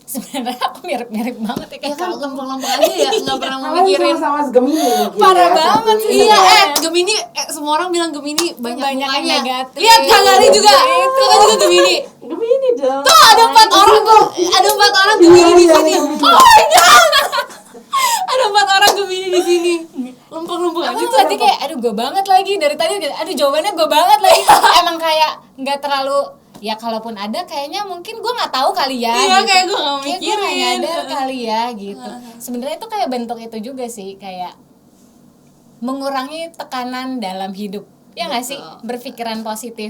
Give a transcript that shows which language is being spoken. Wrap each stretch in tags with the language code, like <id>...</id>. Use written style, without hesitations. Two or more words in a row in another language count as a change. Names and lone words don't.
<id>Sebenarnya aku mirip-mirip banget ya Ya kayak kan kamu. lempeng-lempeng aja ya, nggak pernah Kalian mikirin. sama-sama Gemini mungkin Parah ya, banget satu sih. ini Iya, ya. Gemini, semua orang bilang Gemini banyak Banyak yang mukanya. negatif. Lihat Kak Gali juga, Kakak juga Gemini. Gemini dong. Tuh ada 4 orang tuh, ada 4 orang Gemini di sini.</id> <en>Oh my god,</en> <id>ada 4 orang Gemini di sini. Lempeng-lempeng aja Aku tuh. berarti kayak aduh gue banget lagi dari tadi aduh jawabannya gue banget lagi. Emang kayak nggak terlalu ya kalaupun ada kayaknya mungkin gue nggak tahu kali ya. Iya, gitu. kayak gue nggak Kayak gue mikirin. nggak nyadar kali ya gitu. Sebenarnya itu kayak bentuk itu juga sih kayak mengurangi tekanan dalam hidup ya nggak sih, berpikiran positif.</id>